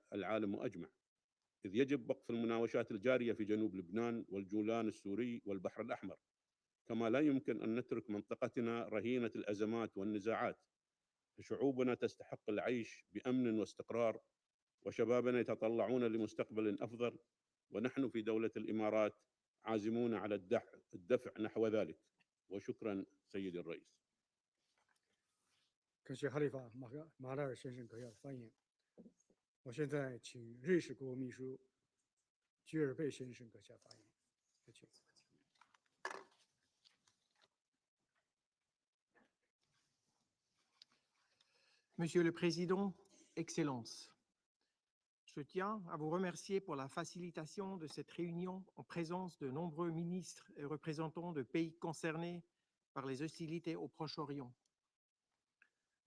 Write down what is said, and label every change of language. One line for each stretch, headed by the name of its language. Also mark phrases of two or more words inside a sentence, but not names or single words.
Arabic: العالم أجمع، إذ يجب وقف المناوشات الجارية في جنوب لبنان والجولان السوري والبحر الأحمر، كما لا يمكن أن نترك منطقتنا رهينة الأزمات والنزاعات، فشعوبنا تستحق العيش بأمن واستقرار، وشبابنا يتطلعون لمستقبل أفضل، ونحن في دولة الإمارات عازمون على الدفع نحو ذلك. وشكرا سيدي الرئيس.
Chinese: 感谢哈利法马拉尔先生可要的发言。我现在请瑞士国务秘书居尔贝先生阁下发言。有请。
French: Monsieur le Président, Excellences, je tiens à vous remercier pour la facilitation de cette réunion en présence de nombreux ministres et représentants de pays concernés par les hostilités au Proche-Orient.